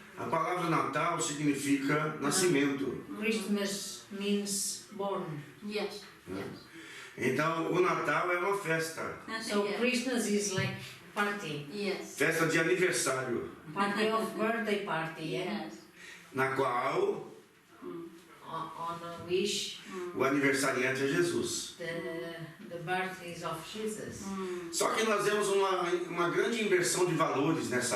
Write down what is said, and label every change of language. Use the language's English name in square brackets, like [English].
[Portuguese] a palavra Natal significa nascimento. [English] Christmas means born. Yes. [Portuguese] Então, o Natal é uma festa, [English] So Yes. Christmas is like party. Yes. [Portuguese] festa de aniversário, [English] Party of birthday party, yeah? Yes. [Portuguese] na qual [English] On a wish, [Portuguese] o aniversariante é Jesus. [English] the birth is of Jesus. [Portuguese] Só que nós temos uma grande inversão de valores nessa